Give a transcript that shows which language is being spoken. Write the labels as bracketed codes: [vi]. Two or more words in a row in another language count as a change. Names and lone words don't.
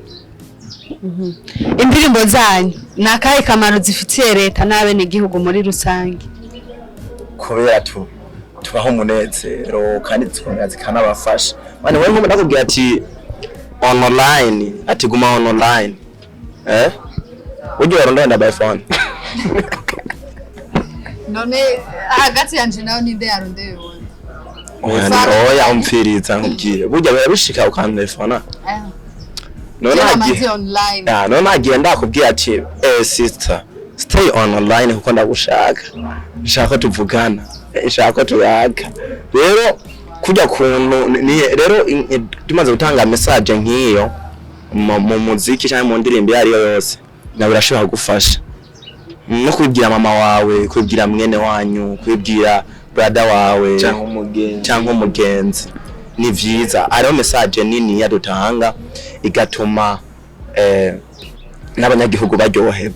[rn] Indirimbo zanyu nakahe kamaro zifitiye leta n'abene igihugu muri rusange? Kubera tubaho umunezero kandi zikomeza zikanabafasha. Mane wewe ndakubwira ati online ati guma online ujye warondenda [en] by phone [rn] none hagati yanje nawe ninde yarondeye wone oya umfiriza nkubwire burya barabishika ukantelefona none agiye ndakubwira ati [en] sister stay online [rn] kuko ndagushaka nshaka tuvugana nshaka tuyaga rero kujya kuntu rero tumaze gutanga message nkiyo mu muziki cyangwa mu ndirimbo yari yose nawe birashobora gufasha no kubwira mama wawe kubwira mwene wanyu kubwira brother wawe cyangwa umugenzi ni vyiza ariyo message nini yadutanga igatuma n'abanyagihugu baryoherwa.